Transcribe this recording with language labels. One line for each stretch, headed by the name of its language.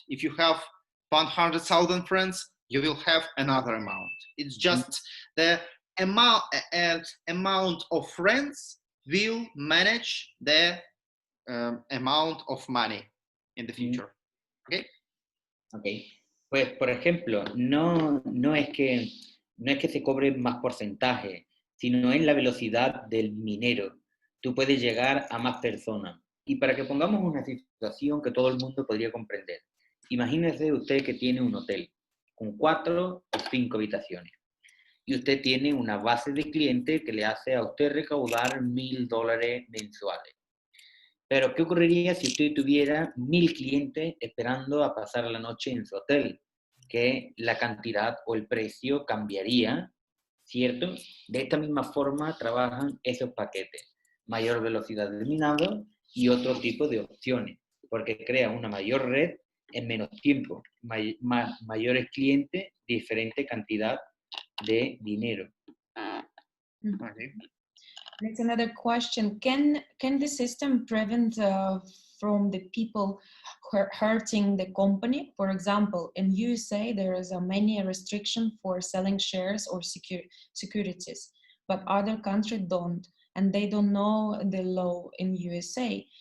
English: If you have 100,000 friends, you will have another amount. It's just the amount of friends will manage the amount of money in the future. Okay. Okay.
Spanish: Pues, por ejemplo, no es que se cobre más porcentaje, sino en la velocidad del minero. Tú puedes llegar a más personas. Y para que pongamos una situación que todo el mundo podría comprender. Imagínese usted que tiene un hotel con 4 o 5 habitaciones. Y usted tiene una base de clientes que le hace a usted recaudar $1,000 mensuales. Pero, ¿qué ocurriría si usted tuviera 1,000 clientes esperando a pasar la noche en su hotel? Que la cantidad o el precio cambiaría, ¿cierto? De esta misma forma trabajan esos paquetes. Mayor velocidad de minado y otro tipo de opciones, porque crea una mayor red en menos tiempo, mayores clientes, diferente cantidad de dinero.
English: Okay. That's another question. Can the system prevent from the people hurting the company? For example, in USA, there is a many restriction for selling shares or securities, but other countries don't, and they don't know the law in USA.